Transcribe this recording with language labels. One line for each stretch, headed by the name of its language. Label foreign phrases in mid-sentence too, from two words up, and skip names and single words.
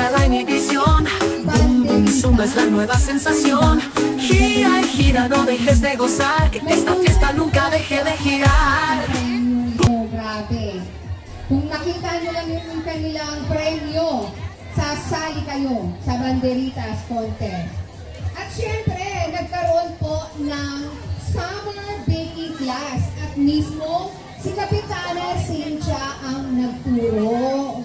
Spanish: Univisión. Boom, boom, Zumba es la nueva sensación. Gira y gira, no dejes de gozar, que esta fiesta nunca deje de girar.
Filipino: Oh, grabe. Kung nakita nyo lang yung kanilang premyo, sasali kayo sa Banderitas Contest. At syempre, nagkaroon po ng
English: summer baking class
Filipino: at mismo si Kapitana Cynthia ang nagturo.